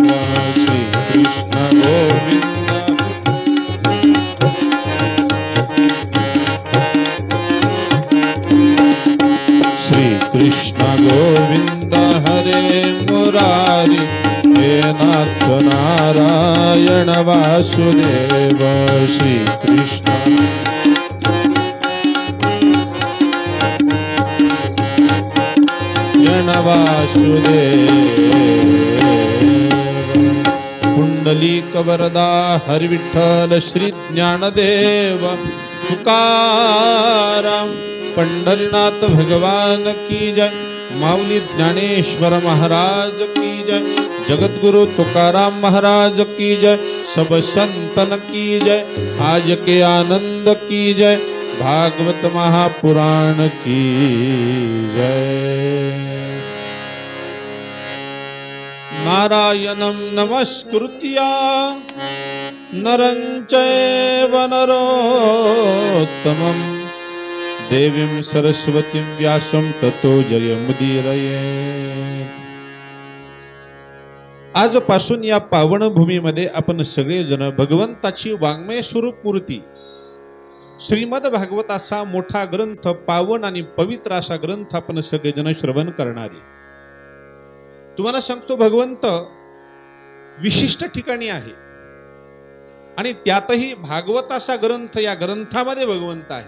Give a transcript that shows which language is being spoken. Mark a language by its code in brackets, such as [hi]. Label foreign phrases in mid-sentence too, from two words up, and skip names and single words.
[sa] श्री कृष्ण गोविंद श्री कृष्ण गोविंद हरे मुरारी हे नाथ नारायण वासुदेव। श्री कृष्ण वासुदेव। [hi] पुंडलीक वरदा हरि विठ्ठल श्री ज्ञानदेव तुकाराम पंढरीनाथ भगवान की जय। माऊली ज्ञानेश्वर महाराज की जय। जगतगुरु तुकाराम महाराज की जय। सब संतन की जय। आज के आनंद की जय। भागवत महापुराण की जय। [sa] नारायणं नमस्कृत्य नरं चैव नरोत्तमं देवीं सरस्वतीं व्यासं ततो जयमुदीरयेत्। [mr] आजपासून या पावन भूमीमध्ये आपण सगळेजण भगवंताची वाङ्मय स्वरूप मूर्ती श्रीमद भागवताचा मोठा ग्रंथ, पावन आणि पवित्र असा ग्रंथ आपण सगळेजण श्रवण करणारे। तुम्हाला सांगतो, भगवंत विशिष्ट ठिकाणी आहे आणि त्यातही भागवताचा ग्रंथ, या ग्रंथामध्ये भगवंत आहेत।